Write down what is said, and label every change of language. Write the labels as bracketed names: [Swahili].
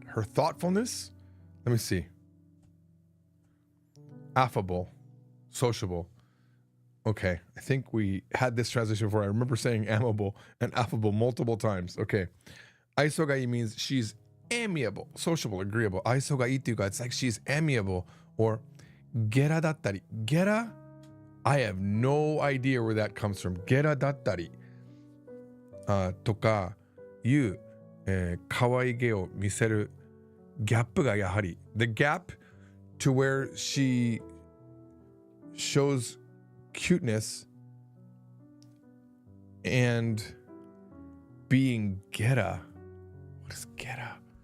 [English] Her thoughtfulness. Let me see. Affable, sociable. Okay, I think we had this translation before. I remember saying amiable and affable multiple times. Okay. [Japanese] 愛想がいい [English] means she's amiable, sociable, agreeable. [Japanese] 愛想がいいっていうか [English] it's like she's amiable or [Japanese] ゲラだったり。ゲラ? [English] I have no idea where that comes from. [Japanese] ゲラだったり。とかいう可愛げを見せるギャップがやはり [English] the gap to where she shows cuteness and being geta. What is geta?